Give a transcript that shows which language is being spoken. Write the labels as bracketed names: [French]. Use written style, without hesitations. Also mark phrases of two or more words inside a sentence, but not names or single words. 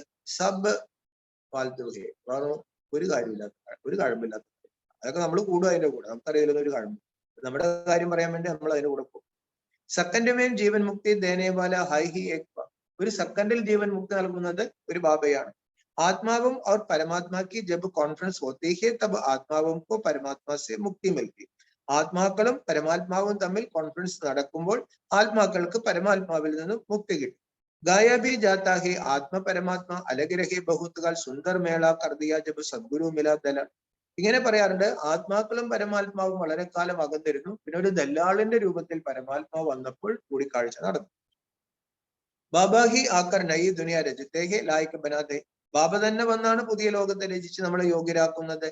[Hindi] सब फालतू है. [Malayalam] ഒരു കാര്യമില്ലാത്ത, ഒരു കഴമ്പില്ലാത്ത. അതൊക്കെ നമ്മൾ കൂടുക അതിന്റെ കൂടെ. നമുക്കറിയില്ല ഒരു കഴമ്പ്. നമ്മുടെ കാര്യം പറയാൻ വേണ്ടി നമ്മൾ അതിന്റെ കൂടെ പോകും. [Hindi] सेकंड में जीवन मुक्ति देनेवाला है ही एक. [Malayalam] ഒരു സെക്കൻഡിൽ ജീവൻ മുക്തി നൽകുന്നത് ഒരു ബാബയാണ്. [Hindi] ആത്മാവും और परमात्मा की जब कॉन्फ्रेंस होती है तब ആത്മാവും को परमात्मा से मुक्ति मिलती. [Malayalam] ആത്മാക്കളും പരമാത്മാവും തമ്മിൽ കോൺഫറൻസ് നടക്കുമ്പോൾ ആത്മാക്കൾക്ക് പരമാത്മാവിൽ നിന്നും മുക്തി കിട്ടും. [Hindi] गाया भी जाता है आत्मा परमात्मा अलग रहे बहुत काल सुंदर मेला कर दिया जब सद्गुरु मिला दलाल. [Malayalam] ഇങ്ങനെ പറയാറുണ്ട്. ആത്മാക്കളും പരമാത്മാവും വളരെ കാലം അകന്നിരുന്നു. പിന്നെ ഒരു ദല്ലാളിന്റെ രൂപത്തിൽ പരമാത്മാവ് വന്നപ്പോൾ കൂടിക്കാഴ്ച നടന്നു. [Hindi] बाबा ही आकर नई दुनिया रचते हैं लायक बनाते. [Malayalam] ബാബ തന്നെ വന്നാണ് പുതിയ ലോകത്തെ രചിച്ച് നമ്മളെ യോഗ്യരാക്കുന്നത്.